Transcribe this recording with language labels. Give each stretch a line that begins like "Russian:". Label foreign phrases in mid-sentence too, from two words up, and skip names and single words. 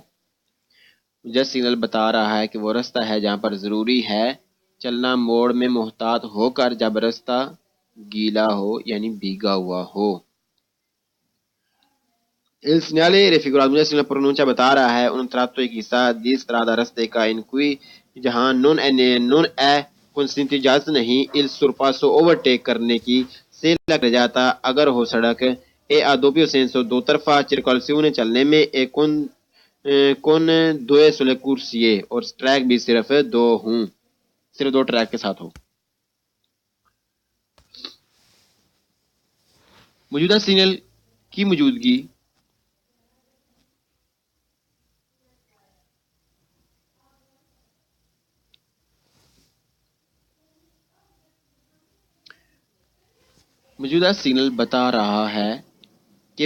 Urdu: موجودہ سگنل بتا رہا ہے کہ وہ راستہ ہے جہاں پر ضروری ہے چلنا موڑ میں محتاط ہو کر جب راستہ گیلا ہو یعنی بھیگا ہوا ہو.
Italian: Il segnale raffigurato un segnale pronuncia
Urdu: بتا رہا ہے
Italian: un tratto
Urdu: ایک حصہ
Italian: di strada
Urdu: رستے کا
Italian: in cui
Urdu: جہاں
Italian: non è consentito
Urdu: اجازت نہیں
Italian: il sorpasso
Urdu: overtake کرنے کی se لگ جاتا اگر ہو سڑک
Italian: e a doppio senso
Urdu: دو طرفہ circolazione چلنے میں
Italian: e con due sole corsie
Urdu: اور ٹریک بھی صرف دو ٹریک کے ساتھ ہو. موجودہ سگنل کی موجودگی بتا رہا ہے کہ